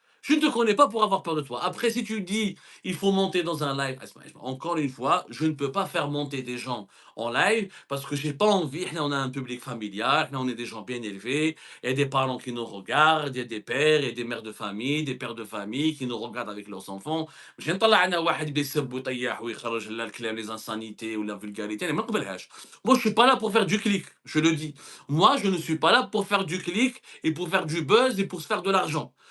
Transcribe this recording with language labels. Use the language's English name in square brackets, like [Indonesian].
[French] Je ne te connais pas pour avoir peur de toi. Après, si tu dis il faut monter dans un live, encore une fois, je ne peux pas faire monter des gens en live parce que j'ai pas envie. Là, on a un public familial, là, on est des gens bien élevés, il y a des parents qui nous regardent, il y a des pères et des mères de famille, des pères de famille qui nous regardent avec leurs enfants. [Arabic] مش نطلع انا واحد بيسب ويطيح ويخرج لنا الكلام [French] les insanités ou la vulgarité. [Arabic] أنا ما نقبلهاش. [French] Moi, je suis pas là pour faire du clic, je le dis. Moi, je ne suis pas là pour faire du clic et pour faire du buzz et pour se faire de l'argent.